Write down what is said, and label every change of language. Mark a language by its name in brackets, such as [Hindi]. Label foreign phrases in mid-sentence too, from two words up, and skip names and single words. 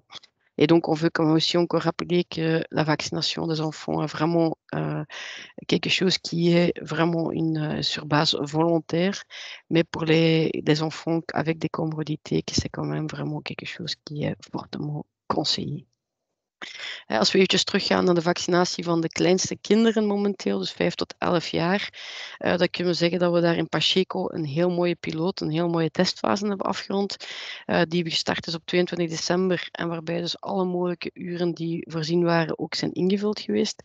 [French] Et donc, on veut quand même aussi encore rappeler que la vaccination des enfants est vraiment quelque chose qui est vraiment sur base volontaire, mais pour les enfants avec des comorbidités, que c'est quand même vraiment quelque chose qui est fortement conseillé. [Dutch] Als we eventjes teruggaan naar de vaccinatie van de kleinste kinderen momenteel, dus 5 tot 11 jaar, dan kunnen we zeggen dat we daar in Pacheco een heel mooie piloot, een heel mooie testfase hebben afgerond, die we gestart is op 22 december en waarbij dus alle mogelijke uren die voorzien waren ook zijn ingevuld geweest.